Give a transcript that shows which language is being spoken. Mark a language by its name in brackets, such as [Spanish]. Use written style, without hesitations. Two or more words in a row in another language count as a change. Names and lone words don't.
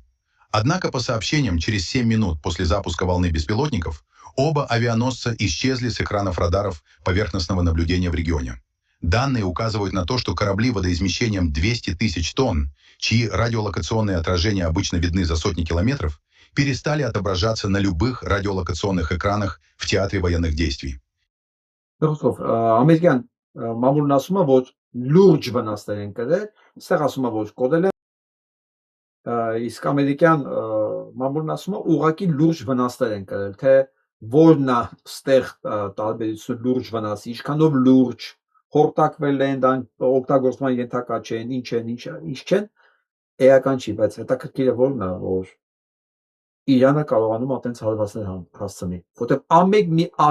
[Russian] Однако, по сообщениям, через 7 минут после запуска волны беспилотников оба авианосца исчезли с экранов радаров поверхностного наблюдения в регионе. Данные указывают на то, что корабли водоизмещением 200 тысяч тонн, чьи радиолокационные отражения обычно видны за сотни километров, перестали отображаться на любых радиолокационных экранах в театре военных действий. [Armenian] Մամուլն ասում է, որ լուրջ վնասներ են կրել, Այստեղ ասում է, որ կոդել է իսկ ամերիկյան մամուլն ասում է ուղղակի լուրջ վնասներ են կրել, թե որն է ստեղ տարբերություն լուրջ վնասի, ինչքանով լուրջ խորտակվել են, օգտագործման ենթակա չեն, ինչ չեն, էական չի, բայց հետաքրքիրը որն է, որ Իրանը կարողանում այտենց հարվածներ հասցնի, որտեղ ամեն մի